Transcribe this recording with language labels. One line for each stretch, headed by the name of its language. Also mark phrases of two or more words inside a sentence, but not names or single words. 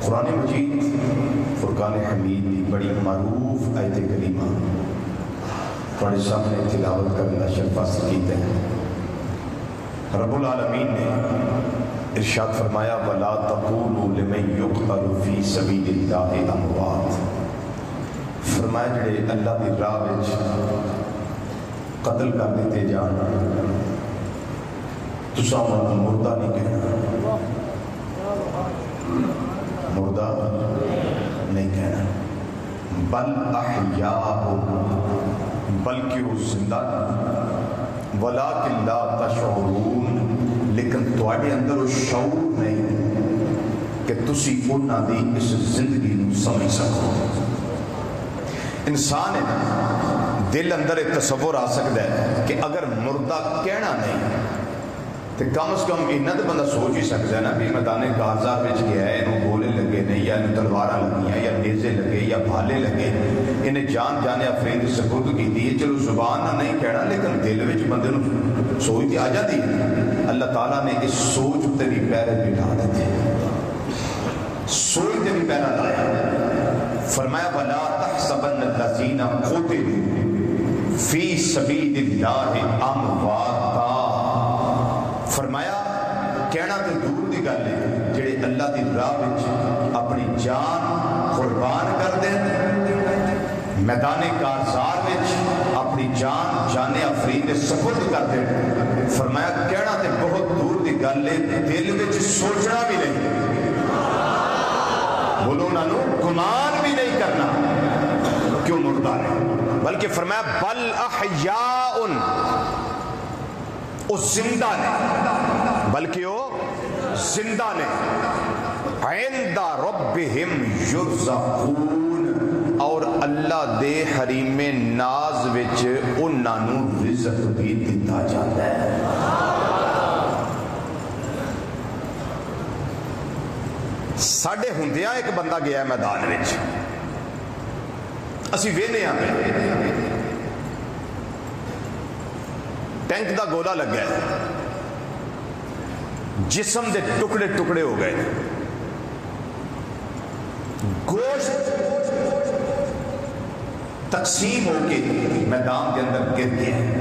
Urdu: قرآن مجید فرقان حمید کی بڑی معروف آیت کریمہ تھوڑے سامنے تلاوت کرنے کا شرف حاصل کیتا ہے۔ رب العالمین نے ارشاد فرمایا
Arabic: وَلَا تَقُولُوا لِمَن يُقْتَلُ فِي سَبِيلِ اللَّهِ أَمْوَاتٌ،
Punjabi: فرمایا جڑے اللہ دی راہ وچ قتل کر دیتے جان تساں انہاں نوں مردہ نہیں کہنا، مردہ نہیں کہنا،
Arabic: بل احیاء،
Punjabi: بلکہ وہ زندہ
Arabic: ولیکن لا تشعرون،
Punjabi: لیکن تواڈے اندر وہ شعور نہیں کہ تسی انہاں دی اس زندگی نو سمجھ سکو۔ انسان ہے دل اندر ایک تصور آ سکتا ہے کہ اگر مردہ کہنا نہیں تو کم از کم انہاں تے بندہ سوچ ہی سکتا ہے نا بھی میدان کارزار وچ گیا ہے، انہوں گولے لگے نہیں یا تلواراں لگیاں یا نیزے لگے یا بھالے لگے، انہیں جان جانے افرین دی سپرد کیتی ہے، چلو زبان نہ نہیں کہنا لیکن دل وچ بندے نوں سوچ تے آ جاتی ہے۔ اللہ تعالیٰ نے اس سوچ تے بھی پیرے بٹھا دیتے، سوچ تے بھی پیرا لایا، فرمایا
Arabic: وَلَا تَحْسَبَنَّ الَّذِينَ قُتِلُوا فِي سَبِيلِ اللَّهِ أَمْوَاتًا،
Punjabi: فرمایا کہنا تے دور دی گل ہے جڑے اللہ دی راہ وچ اپنی جان قربان کر دیں، میدان کارزار وچ اپنی جان جان افرین دے سپرد کر دیں، فرمایا کہنا تے بہت دور دی گل ہے، دل وچ سوچنا بھی نہیں، بولو انہاں نوں گمان بھی نہیں کرنا کیوں مردہ نہیں، بلکہ فرمایا
Arabic: بل احیاء،
Punjabi: وہ زندہ نے، بلکہ وہ زندہ نے،
Arabic: عند ربہم یرزقون،
Punjabi: اور اللہ دے حریم ناز وچ انہاں نوں رزق بھی دتا جاتا ہے۔ ساڈے ہوندیاں ایک بندہ گیا ہے میدان وچ، اسی وینے آ ٹینک دا گولا لگ گیا، جسم دے ٹکڑے ٹکڑے ہو گئے، گوشت تقسیم ہو کے میدان کے اندر گر گیا،